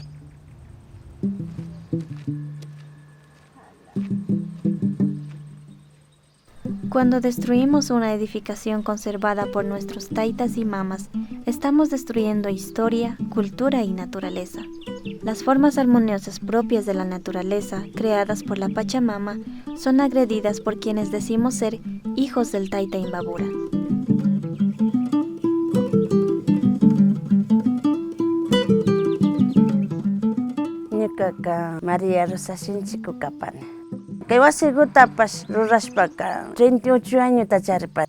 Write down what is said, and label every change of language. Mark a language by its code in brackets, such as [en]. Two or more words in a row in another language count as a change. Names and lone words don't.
[es] Cuando destruimos una edificación conservada por nuestros taitas y mamas, estamos destruyendo historia, cultura y naturaleza. Las formas armoniosas propias de la naturaleza, creadas por la Pachamama, son agredidas por quienes decimos ser hijos del Taita Imbabura. [qu] Ñukaqa María Rosa Sinchiku kapani. Kay wasiguta rurashpaka 38 años tacharipani.